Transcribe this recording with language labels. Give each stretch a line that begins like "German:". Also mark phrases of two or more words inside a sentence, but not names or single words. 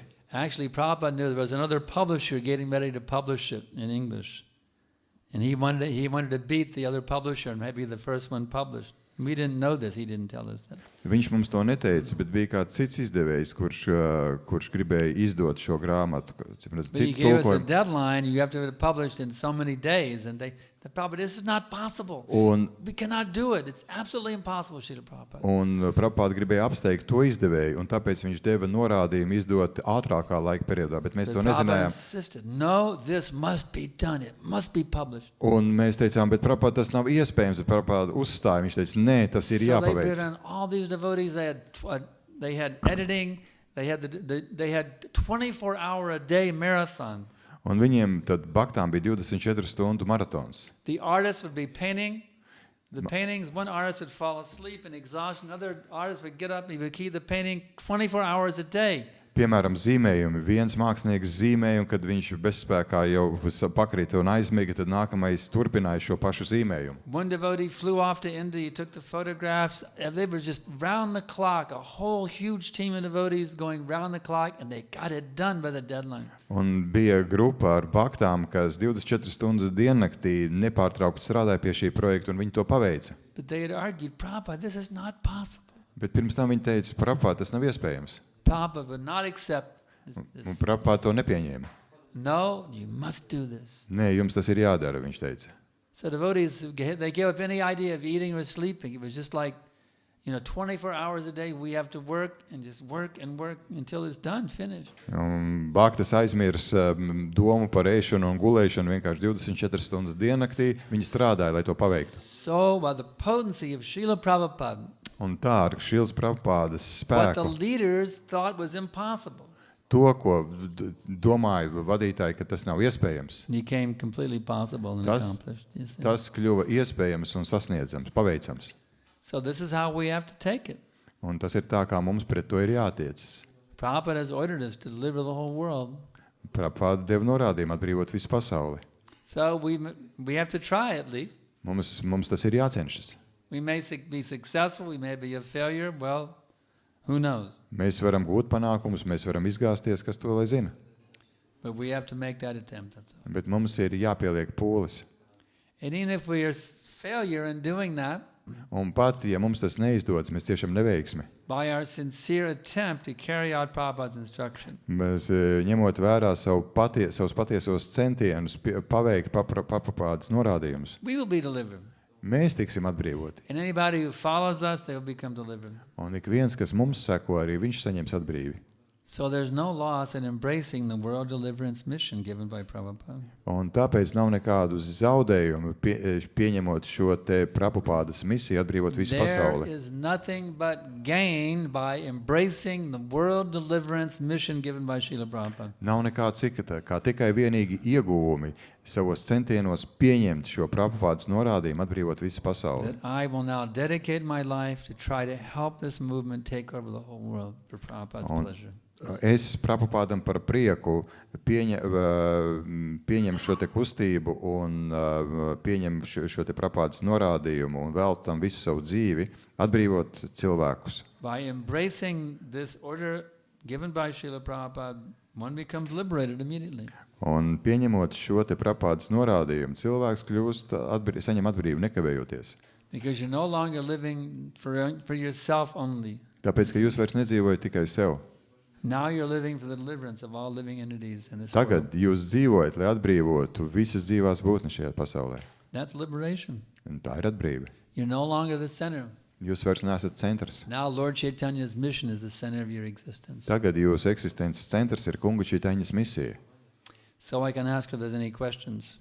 English: Actually, Prabhupada knew there was another publisher getting ready to publish it in English. And he wanted to beat the other publisher and maybe the first one published. We didn't know this. He didn't tell us that.
Latvian: Viņš mums to neteica, bet bija kāds cits izdevējs, kurš gribēja izdot šo grāmatu.
English: But he gave us a deadline. You have to have it published in so many days. And the Prabhupada, this is not possible. We cannot do it. It's absolutely impossible, Srila Prabhupada.
Latvian: Un Prabhupada gribēja apsteigt to izdevēju, un tāpēc viņš deva norādījumu izdot ātrākā laika periodā, bet mēs to nezinājām.
English: Insisted, no, this must be done. It must be published.
Latvian: Un mēs teicām, bet Prabhupada, tas nav iespējams. Bet Prabhupada uzstāja, viņš teica, nē, tas ir jāpaveic.
English: So all these devotees, they had editing, they had 24-hour-a-day marathon.
Latvian: Un viņiem tad baktām bija 24 stundu maratons.
English: The artist would be painting. The paintings, one artist would fall asleep in exhaustion. Another artist would get up and he would keep the painting 24 hours a day.
Latvian: Piemēram, zīmējumi. Viens mākslinieks zīmēja, un kad viņš bezspēkā jau pakrita un aizmiga, tad nākamais turpināja šo pašu zīmējumu.
English: One devotee flew off to India, he took the photographs, and they were just round the clock, a whole huge team of devotees going round the clock, and they got it done by the deadline.
Latvian: Un bija grupa ar baktām, kas 24 stundas diennaktī nepārtraukti strādāja pie šī projekta, un viņi to paveica.
English: But they had argued, Prabhupada, this is not possible.
Latvian: Bet pirms tam viņi teica, Prabhupada, tas nav iespējams.
English: Prabhupada would not accept this.
Latvian: Un Prabhupada to nepieņēma.
English: No, you must do this.
Latvian: Nē, jums tas ir jādara, viņš teica.
English: So devotees, they gave up any idea of eating or sleeping. It was just like, 24 hours a day we have to work and just work and work until it's done, finished.
Latvian: Un bāktas aizmirs domu par ēšanu un gulēšanu vienkārši 24 stundas diennaktī. Viņi strādāja, lai to paveiktu.
English: So, by the potency of Srila Prabhupada,
Latvian: un tā ar Šīlas Prabhupādas
English: what the
Latvian: spēku,
English: leaders thought was impossible to,
Latvian: ko domāja vadītāji, ka tas nav iespējams,
English: became completely possible and accomplished. You see?
Latvian: tas kļuva iespējams un sasniedzams, paveicams.
English: So this is how we have to take it.
Latvian: Un tas ir tā, kā mums pret to ir jātiec.
English: Prabhupada has ordered us to deliver the whole world.
Latvian: Prabhupāda deva norādījumu atbrīvot visu pasauli.
English: So we have to try at least.
Latvian: Mums tas ir jācenšas.
English: We may be successful, we may be a failure, well, who knows?
Latvian: Mēs varam gūt panākumus, mēs varam izgāzties, kas to lai zina.
English: But we have to make that attempt. That's all.
Latvian: Bet mums ir jāpieliek pūles.
English: And even if we are failure in doing that,
Latvian: Un pat, ja mums tas neizdodas, mēs tiešām neveiksmi.
English: by our sincere attempt to carry out Prabhupada's instruction,
Latvian: Mēs ņemot vērā savus patiesos centienus paveikt Prabhupādas norādījumus,
English: we will be delivered.
Latvian: mēs tiksim atbrīvoti.
English: And anybody who follows us, they will become delivered.
Latvian: Un ik viens, kas mums seko, arī viņš saņems atbrīvi.
English: So there's no loss in embracing the world deliverance mission given by Prabhupada.
Latvian: Un tāpēc nav nekādu zaudējumu pieņemot šo te Prabhupādas misiju atbrīvot visu
English: There
Latvian: pasauli.
English: is nothing but gain by embracing the world deliverance mission given by Srila Prabhupada.
Latvian: Nav nekā cita, kā tikai vienīgi ieguvumi savos centienos pieņemt šo Prabhupādas norādījumu atbrīvot visu pasauli.
English: That I will now dedicate my life to try to help this movement take over the whole world for Prabhupada's pleasure.
Latvian: Es Prabhupādam par prieku pieņem šo te kustību un pieņem šo te Prabhupādas norādījumu un veltu tam visu savu dzīvi, atbrīvot cilvēkus.
English: By embracing this order given by Srila Prabhupada, one becomes liberated immediately.
Latvian: Un pieņemot šo te Prabhupādas norādījumu, cilvēks kļūst, saņem atbrīvu nekavējoties.
English: Because you're no longer living for yourself only.
Latvian: Tāpēc, ka jūs vairs nedzīvojat tikai sev.
English: Now you're living for the deliverance of all living entities in this
Latvian: Tagad
English: world.
Latvian: jūs dzīvojat, lai atbrīvotu visas dzīvās būtnes šajā pasaulē.
English: That's liberation.
Latvian: Un tā ir atbrīve.
English: You're no longer the center.
Latvian: Jūs vairs neesat centrs.
English: Now Lord Chaitanya's mission is the center of your existence.
Latvian: Tagad jūsu eksistences centrs ir Kunga Čaitaņas misija.
English: So I can ask if there's any questions.